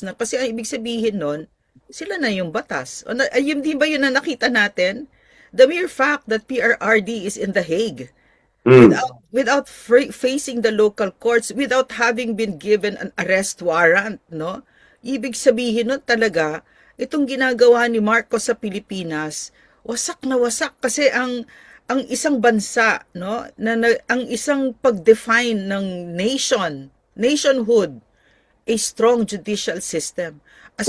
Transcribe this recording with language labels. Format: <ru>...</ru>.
<tl>Kasi ang ibig sabihin nun, sila na yung batas. Ayun, di ba yun na nakita natin?</tl> <en>The mere fact that PRRD is in The Hague, without facing the local courts, without having been given an arrest warrant, no?</en> <tl>Ibig sabihin nun talaga, itong ginagawa ni Marcos sa Pilipinas, wasak na wasak kasi ang isang bansa, no, ang isang pag-define ng nationhood,</tl> <en>a strong judicial system, a</en>